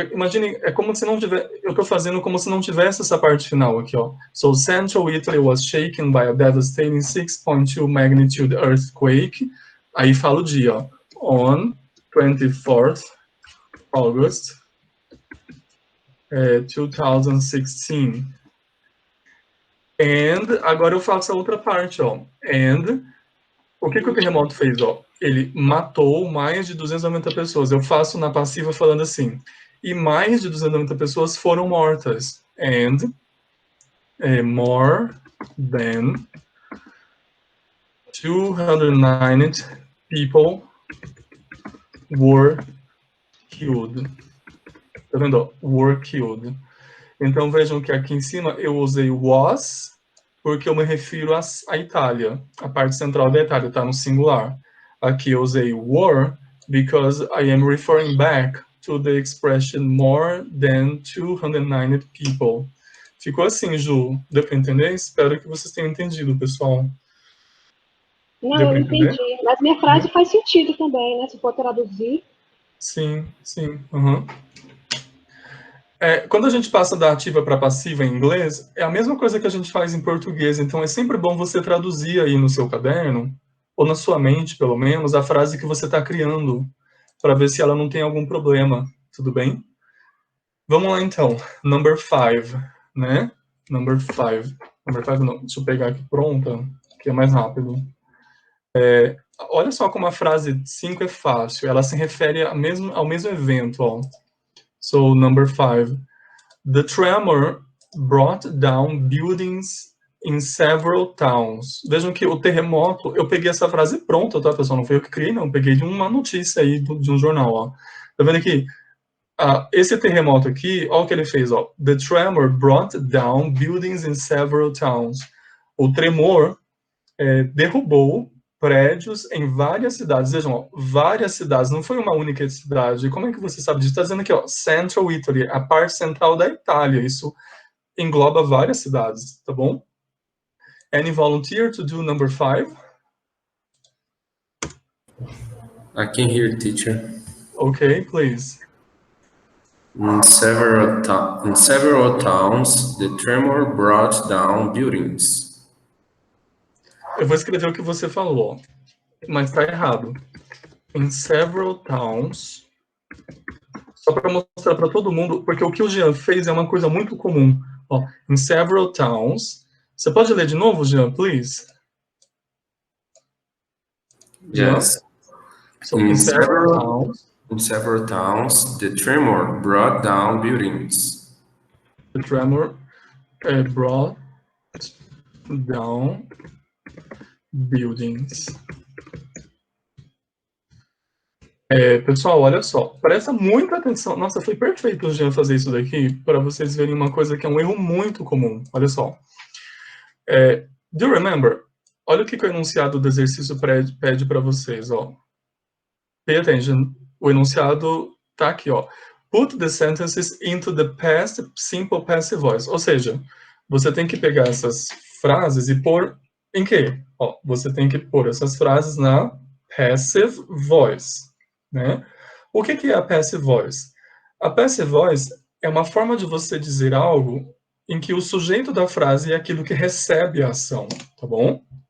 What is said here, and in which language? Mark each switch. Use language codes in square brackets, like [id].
[pt] Imagine, é como se não tivesse. Eu estou fazendo como se não tivesse essa parte final aqui, ó. [en] So Central Italy was shaken by a devastating 6.2 magnitude earthquake. [pt] Aí falo o dia, ó. [en] On 24th August 2016. [pt] And agora eu faço a outra parte, ó. And o que o terremoto fez, ó? Ele matou mais de 290 pessoas. Eu faço na passiva falando assim. E mais de 290 pessoas foram mortas. [en] And more than 290 people were killed. [pt] Tá vendo? Ó? [en] Were killed. [pt] Então vejam que aqui em cima eu usei was, porque eu me refiro à Itália. A parte central da Itália está no singular. Aqui eu usei were, [en] because I am referring back to the expression more than 290 people. [pt] Ficou assim, Ju. Deu para entender? Espero que vocês tenham entendido, pessoal. Não, Deu eu para entender? entendi. Mas minha frase faz sentido também, né? Se for traduzir. Sim, sim. Uhum. Quando a gente passa da ativa para passiva em inglês, é a mesma coisa que a gente faz em português. Então, é sempre bom você traduzir aí no seu caderno, ou na sua mente, pelo menos, a frase que você está criando, para ver se ela não tem algum problema. Tudo bem? Vamos lá, então. [en] Number 5, [pt] né? Number 5. Number 5 não. Deixa eu pegar aqui pronta, que é mais rápido. Olha só como a frase 5 é fácil. Ela se refere ao mesmo evento, ó. [en] So, number 5. The tremor brought down buildings in several towns. [pt] Vejam que o terremoto, eu peguei essa frase pronta, tá, pessoal? Não foi eu que criei, não. Peguei de uma notícia aí de um jornal, ó. Tá vendo aqui? Esse terremoto aqui, olha o que ele fez, ó. The tremor brought down buildings in several towns. O tremor derrubou prédios em várias cidades. Vejam, ó, várias cidades, não foi uma única cidade. Como é que você sabe disso? Está dizendo aqui, ó, Central Italy, a parte central da Itália. Isso engloba várias cidades, tá bom? [en] Any volunteer to do number 5? I can hear, teacher. Okay, please. In several towns, the tremor brought down buildings. [pt] Eu vou escrever o que você falou, mas está errado. [en] In several towns, [pt] só para mostrar para todo mundo, porque o que o Jean fez é uma coisa muito comum. Ó, [en] in several towns. [pt] Você pode ler de novo, Jean, [en] please? Yes. So, in several towns, the tremor brought down buildings. The tremor brought down buildings. [pt] Pessoal, olha só, presta muita atenção. Nossa, foi perfeito o Jean fazer isso daqui para vocês verem uma coisa que é um erro muito comum. Olha só. [en] Do you remember? [pt] Olha o que o enunciado do exercício pede para vocês, ó. [en] Pay attention. [pt] O enunciado tá aqui, ó. [en] Put the sentences into the past simple passive voice. [pt] Ou seja, você tem que pegar essas frases e pôr em quê? Ó, você tem que pôr essas frases na passive voice, né? O que é a passive voice? A passive voice é uma forma de você dizer algo em que o sujeito da frase é aquilo que recebe a ação, tá bom?